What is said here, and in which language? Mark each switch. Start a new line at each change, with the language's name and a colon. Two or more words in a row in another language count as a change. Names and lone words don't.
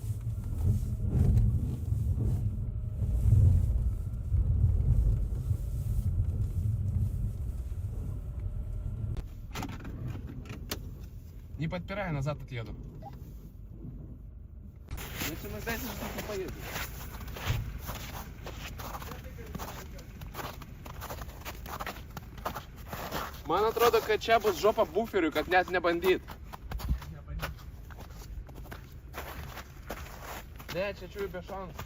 Russian: Не подпирай, назад отъеду. Если мы дальше не поедем.
Lithuanian: Man atrodo, kad čia bus žopa buferiui, kad net nebandyt. Ne, čia čiūjų be šansų.